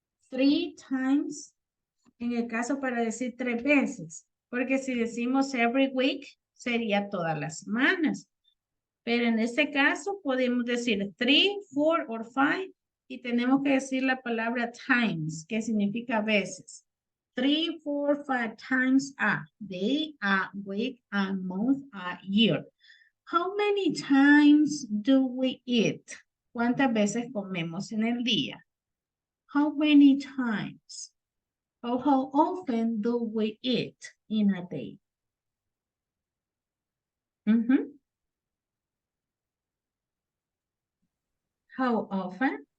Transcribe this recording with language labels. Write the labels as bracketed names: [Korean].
[Spanish] 3 times, en el caso para decir 3 veces, porque si decimos [English] every week, [Spanish] sería todas las semanas. Pero en este caso podemos decir 3, 4 or 5 y tenemos que decir la palabra times, que significa veces. [English] 3, 4, 5 times a day, a week, a month, a year. How many times do we eat? [Spanish] ¿Cuántas veces comemos en el día? [English] How many times? Or how often do we eat in a day? How often?